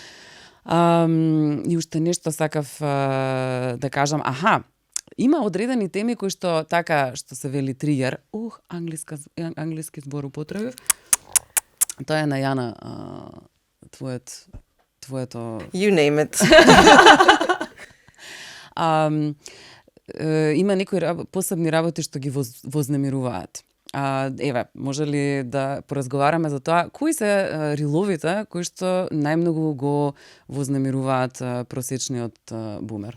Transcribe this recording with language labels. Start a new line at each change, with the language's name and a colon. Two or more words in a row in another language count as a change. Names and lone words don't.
Macedonian: И уште нешто сакав да кажам. Има одредени теми кои што така што се вели тригер. Англиски збор употребив. Тоа е на Јана, твоето...
English: You name it.
Macedonian: Има некои посебни работи што ги вознемируваат. Еве, може ли да поразговараме за тоа, кои се риловите кои што најмногу го вознемируваат просечниот бумер?